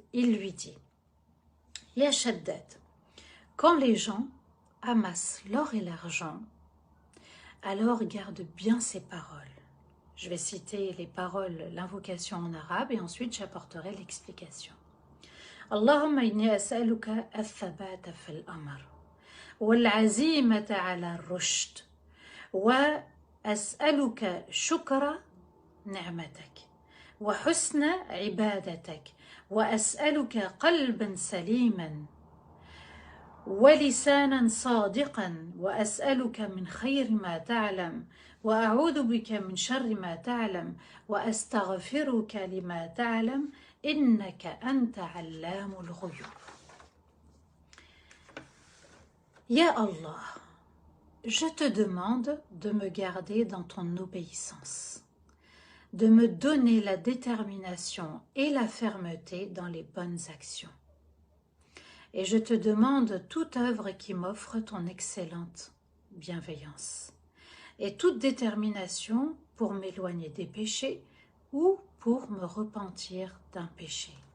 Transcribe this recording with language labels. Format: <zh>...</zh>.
<fr>Il lui dit: Ya Shaddad, quand les gens amassent l'or et l'argent, alors garde bien ces paroles. Je vais citer les paroles, l'invocation en arabe, et ensuite j'apporterai l'explication.</fr> <ar>Allahumma inni as'aluka al-thabata fil amr, wal-azimata ala al-rushd, wa as'aluka shukra ni'matak, wa husna ibadatak, وأسألك قلبا سليما ولسانا صادقا وأسألك من خير ما تعلم وأعوذ بك من شر ما تعلم وأستغفرك لما تعلم إنك أنت علام الغيوب.</ar> <fr>Ya Allah, je te demande de me garder dans ton obéissance, de me donner la détermination et la fermeté dans les bonnes actions. Et je te demande toute œuvre qui m'offre ton excellente bienveillance, et toute détermination pour m'éloigner des péchés ou pour me repentir d'un péché.</fr>